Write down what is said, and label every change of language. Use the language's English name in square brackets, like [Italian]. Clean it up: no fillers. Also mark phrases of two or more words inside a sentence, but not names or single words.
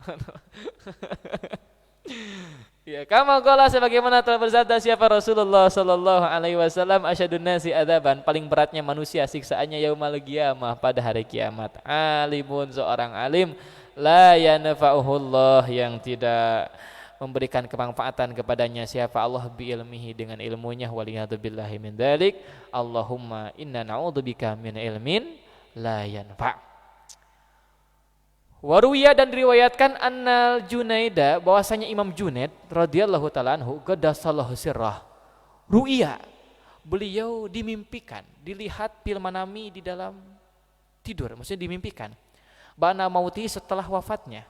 [Indonesian] Ya, [Arabic] كما قال, [Indonesian] sebagaimana telah bersabda siapa Rasulullah [Arabic] صلى الله عليه وسلم, أشد الناس عذابا, [Indonesian] paling beratnya manusia siksaannya [Arabic] يوم القيامة, [Indonesian] pada hari kiamat. Alimun, seorang alim, [Arabic] لا ينفعه الله, [Indonesian] yang tidak memberikan kemanfaatan kepadanya siapa Allah, [Arabic] بعلمه, [Indonesian] dengan ilmunya, [Arabic] والعياذ بالله من ذلك. اللهم إنا نعوذ بك من علم لا ينفع'. [Indonesian] Waruya, dan diriwayatkan [Arabic] أن الجنيد, [Indonesian] bahwasanya Imam Junaid [Arabic] رضي الله تعالى عنه قدس الله سره, [Indonesian] ru'ya, beliau dimimpikan, dilihat [Arabic] في المنام, [Indonesian] di dalam tidur, maksudnya dimimpikan, [Arabic] بعد موته, [Indonesian] setelah wafatnya.